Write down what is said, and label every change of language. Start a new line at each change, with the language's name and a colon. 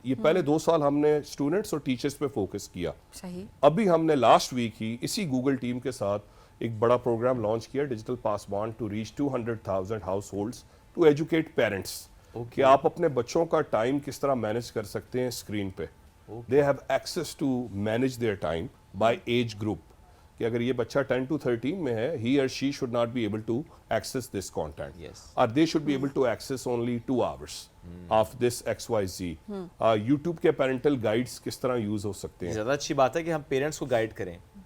Urdu: یہ پہلے 2 سال ہم نے اسٹوڈنٹس اور ٹیچرس پہ فوکس کیا. ابھی ہم نے لاسٹ ویک ہی اسی گوگل ٹیم کے ساتھ ایک بڑا پروگرام لانچ کیا, digital Pasban
English: to reach 200,000 households to educate parents
Urdu: کہ آپ اپنے بچوں کا ٹائم کس طرح مینیج کر سکتے ہیں اسکرین پہ.
English: they have access to manage their time by age group,
Urdu: کہ اگر یہ بچہ 10 to 13 میں ہے,
English: he or she should not be able to access this content. Or they should be able to access only 2 hours of this XYZ.
Urdu: YouTube کے parental guides کس طرح use ہو سکتے ہیں. زیادہ اچھی بات ہے کہ ہم پیرنٹس کو گائیڈ کریں.